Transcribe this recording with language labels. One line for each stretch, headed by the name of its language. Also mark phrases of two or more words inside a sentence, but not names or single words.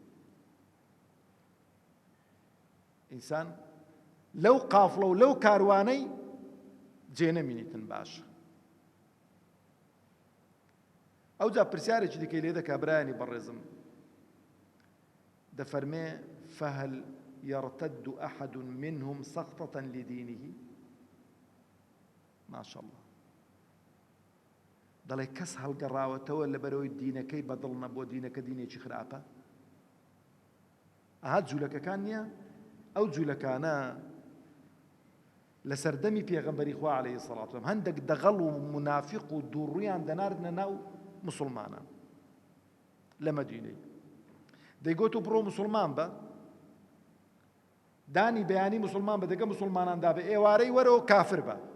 Central Kurdish: ئینسان لەو قافڵە و لەو کاروانەی جێ نەمینیتن باشە. ئەو جا پرسیارێکی دیکەی لێ دەکا برایانی بەڕێزم، دەفەرمێ
Arabic: فهل يرتد أحد منهم سقطة لدينه ما شاء الله
Central Kurdish: دەڵێ کەس هەڵگەڕاوەتەوە لەبەرەوەی دینەکەی بەدڵ نەبووە، دینەکە دینێکی خراپە. ئەها جوولەکەکان نییە؟ ئەو جوولەکانە لە سەردەمی پێغەمبەری خوا
Arabic: عەلەیهی سەڵات وسەلام
Central Kurdish: هەندێک دەغەڵ و منافق و دووڕویان دەناردنە ناو مسلمانان لە مەدینەی، دەیگوت و بڕۆ مسلمان بە، دانی بەیانی مسلمان بە، دەگە مسلماناندا بە ئێوارەی وەرەوە کافر بە.